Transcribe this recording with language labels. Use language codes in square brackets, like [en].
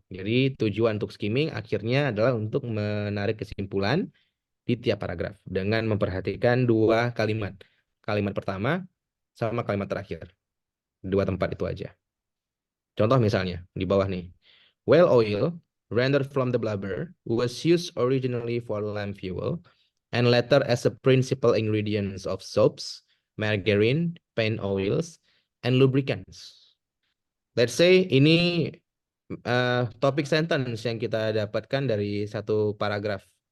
[id] Jadi tujuan untuk skimming akhirnya adalah untuk menarik kesimpulan di tiap paragraf dengan memperhatikan dua kalimat. Kalimat pertama sama kalimat terakhir. Dua tempat itu aja. Contoh misalnya di bawah nih. [en] Whale oil rendered from the blubber was used originally for lamp fuel and later as a principal ingredients of soaps, margarine, paint oils, and lubricants. Let's say [id] ini topik sentence yang kita dapatkan dari satu paragraf.